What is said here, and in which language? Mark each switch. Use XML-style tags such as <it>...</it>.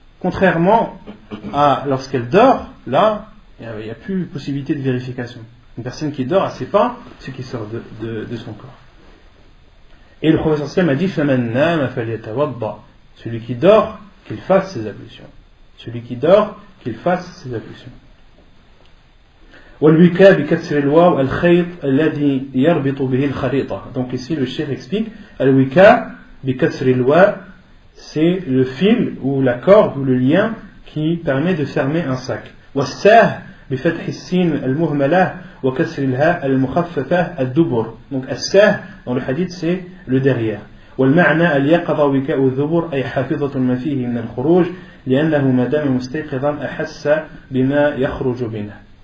<fr>Contrairement à lorsqu'elle dort, là, il n'y a plus possibilité de vérification. Une personne qui dort, elle ne sait pas ce qui sort de son corps. Et le prophète a dit,</fr> <ar>فَمَنْ نَامَ فَلْيَتَوَضَّأ.</ar> <fr>Celui qui dort, qu'il fasse ses ablutions. Celui qui dort, qu'il fasse ses ablutions.</fr> <ar>والوكاء بكسر الواو الخيط الذي يربط به الخريطة.</ar> <fr>Donc ici le cheikh explique</fr> <ar>الوكاء بكسر الواو,</ar> <fr>c'est le fil ou la corde ou le lien qui permet de fermer un sac.</fr> <ar>والساه بفتح السين المهملة وكسر الهاء المخففة الدبر.</ar> <fr>Donc الساه dans le hadith c'est le derrière.</fr> <ar>والمعنى اليقظة وكاء الذبر أي حافظة ما فيه من الخروج لأنه ما دام مستيقظا أحس بما يخرج منه.</ar>